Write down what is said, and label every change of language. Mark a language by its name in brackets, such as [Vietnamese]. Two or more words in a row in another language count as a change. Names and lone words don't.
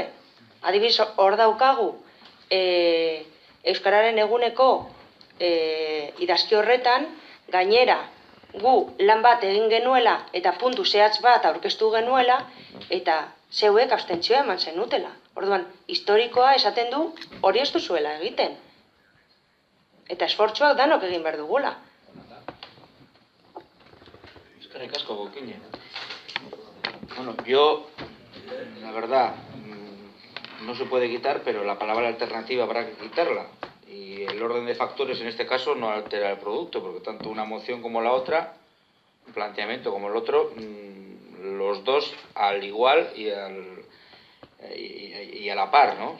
[Basque] Adibidez, hor daukagu Euskararen eguneko idazki horretan, gainera gu lan bat egin genuela eta puntu zehatz bat aurkeztu genuela eta zeuek abstentzioa eman zenutela. Orduan, historikoa esaten du hori ez duzuela egiten. Eta esfortzuak danok egin behar dugula. Eskerrik asko, Gokine. [Spanish] Bueno, yo, la verdad, no se puede quitar, pero la palabra alternativa habrá que quitarla. Y el orden de factores en este caso no altera el producto, porque tanto una moción como la otra, un planteamiento como el otro, los dos al igual y a la par, ¿no?